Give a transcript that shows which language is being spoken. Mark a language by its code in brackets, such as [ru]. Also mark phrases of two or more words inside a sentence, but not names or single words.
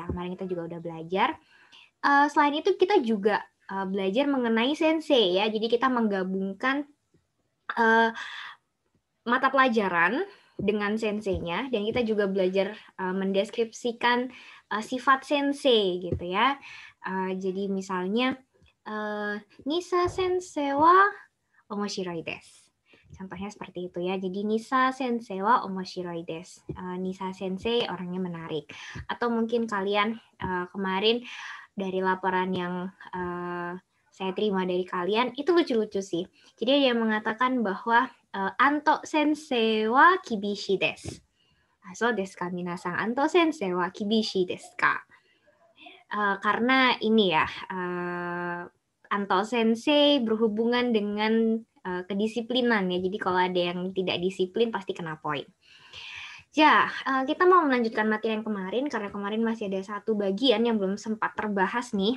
[id] Kemarin kita juga udah belajar. Selain itu kita juga belajar mengenai sensei ya. Jadi kita menggabungkan mata pelajaran dengan senseinya, dan kita juga belajar mendeskripsikan sifat sensei gitu ya. Jadi misalnya [ja] ニサ先生は面白いです. [id] Contohnya seperti itu ya. [ja] Jadi ニサ先生は面白いです. [id] Nisa sensei orangnya menarik. Atau mungkin kalian kemarin dari laporan yang saya terima dari kalian itu lucu-lucu sih. Jadi dia mengatakan bahwa [ja] アント先生は厳しいです. そうですか皆さん、アント先生は厳しいですか? [id] Karena ini ya, Anto sensei berhubungan dengan kedisiplinan ya. Jadi kalau ada yang tidak disiplin pasti kena poin. Ya, kita mau melanjutkan materi yang kemarin karena kemarin masih ada satu bagian yang belum sempat terbahas nih.